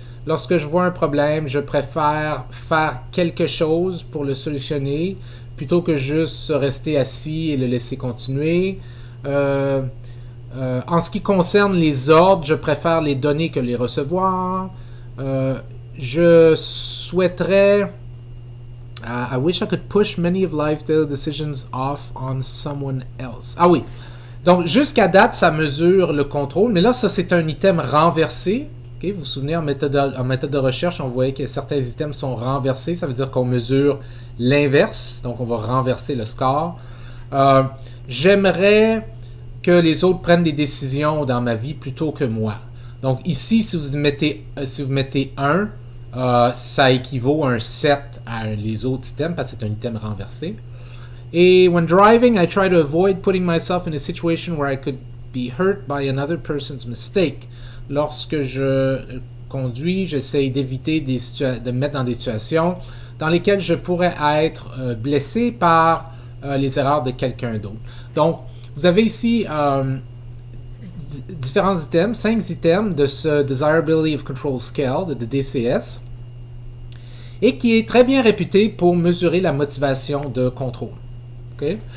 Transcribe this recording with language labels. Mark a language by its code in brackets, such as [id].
[fr] Lorsque je vois un problème, je préfère faire quelque chose pour le solutionner plutôt que juste rester assis et le laisser continuer. En ce qui concerne les ordres, je préfère les donner que les recevoir. Je souhaiterais [en] I wish I could push many of life's daily decisions off on someone else. [fr] Ah oui. Donc, jusqu'à date, ça mesure le contrôle. Mais là, ça, c'est un item renversé. Okay? Vous vous souvenez, en méthode de recherche, on voyait que certains items sont renversés. Ça veut dire qu'on mesure l'inverse. Donc, on va renverser le score. J'aimerais que les autres prennent des décisions dans ma vie plutôt que moi. Donc ici, si vous mettez 1, ça équivaut à un 7 à les autres items parce que c'est un item renversé. [en] Et when driving, I try to avoid putting myself in a situation where I could be hurt by another person's mistake. [fr] Lorsque je conduis, j'essaie d'éviter de me mettre dans des situations dans lesquelles je pourrais être blessé par les erreurs de quelqu'un d'autre. Donc, vous avez ici différents items, 5 items de ce Desirability of Control Scale, de DCS, et qui est très bien réputé pour mesurer la motivation de contrôle. Okay?